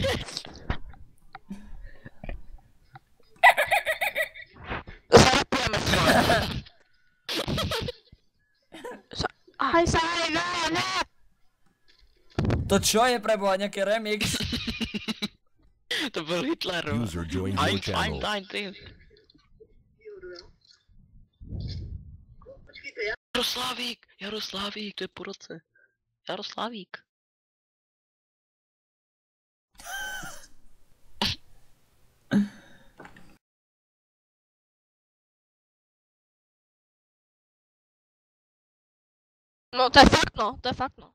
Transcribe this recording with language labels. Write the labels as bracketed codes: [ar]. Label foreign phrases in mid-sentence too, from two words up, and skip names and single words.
[cs] Zarapujeme se. Aj, ne. [sk] To čo je preboha, nejaký remix? [cs] To byl Hitler. [en] User joined your channel. [cs] Jaroslavík, to je po roce. Jaroslavík. No, to je fakt no.